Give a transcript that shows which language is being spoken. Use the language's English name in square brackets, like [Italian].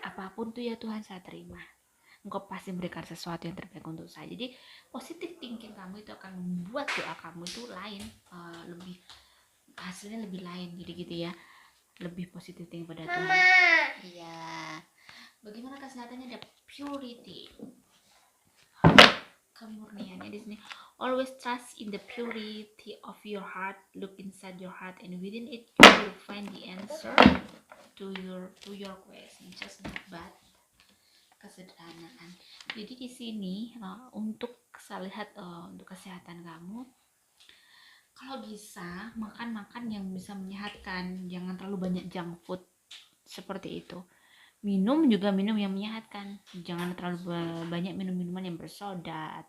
[Indonesian] Apapun tuh ya Tuhan, saya terima. Engkau pasti memberikan sesuatu yang terbaik untuk saya. Jadi [English] positive thinking [Indonesian] kamu itu akan membuat doa kamu itu lain, lebih hasilnya lebih lain. Jadi gitu ya, lebih [English] positive thinking [Indonesian] pada Tuhan. Iya. Bagaimana kesehatannya? Ada purity, kemurniannya di sini. [English] Always trust in the purity of your heart. Look inside your heart, and within it you will find the answer to your question. Just not bad. [Indonesian] Kesederhanaan. Jadi di sini untuk saya lihat untuk kesehatan kamu, kalau bisa makan yang bisa menyehatkan, jangan terlalu banyak junk food seperti itu. Minum yang menyehatkan, jangan terlalu banyak minum minuman yang bersoda.